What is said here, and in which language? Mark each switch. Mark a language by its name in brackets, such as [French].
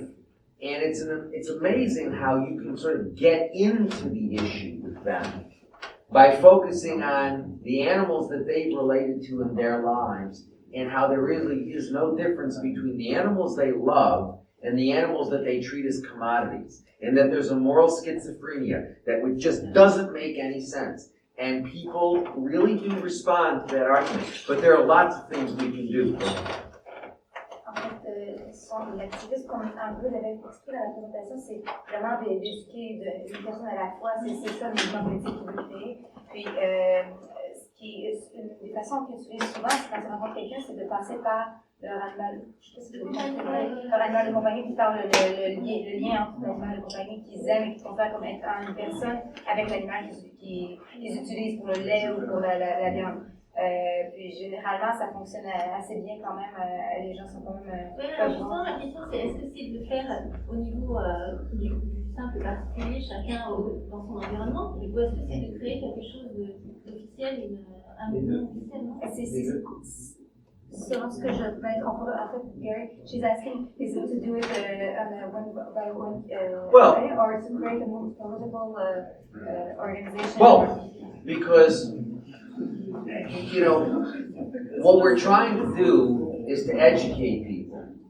[English] And it's amazing how you can sort of get into the issue with them by focusing on the animals that they've related to in their lives, and how there really is no difference between the animals they love and the animals that they treat as commodities, and that there's a moral schizophrenia that just doesn't make any sense. And people really do respond to that argument, but there are lots of things we can do. [French] En fait, l'activisme, comme un peu l'avait expliqué dans la présentation, c'est vraiment d'éduquer une personne à la fois. C'est ça le mouvement politique qu'il veut créer. Puis, une des façons qu'ils utilisent souvent, c'est quand ils rencontrent quelqu'un, c'est de passer par leur animal. Je sais pas si vous avez leur animal de compagnie, puis par le lien entre l'animal de compagnie qu'ils aiment et qu'ils considèrent comme étant une personne avec l'animal qu'ils utilisent pour le lait ou pour la viande. Puis généralement, ça fonctionne assez bien quand même. Les gens sont quand même. Oui, alors justement, la question c'est est-ce que c'est de le faire au niveau du simple particulier, chacun dans son environnement, ou est-ce que c'est de créer quelque chose d'officiel, un mouvement officiel, non? Selon ce que je vais en fait, [English] Gary, she's asking, is it to do it on a one by one way, or to create a more political organization? Well, because what we're trying to do is to educate people.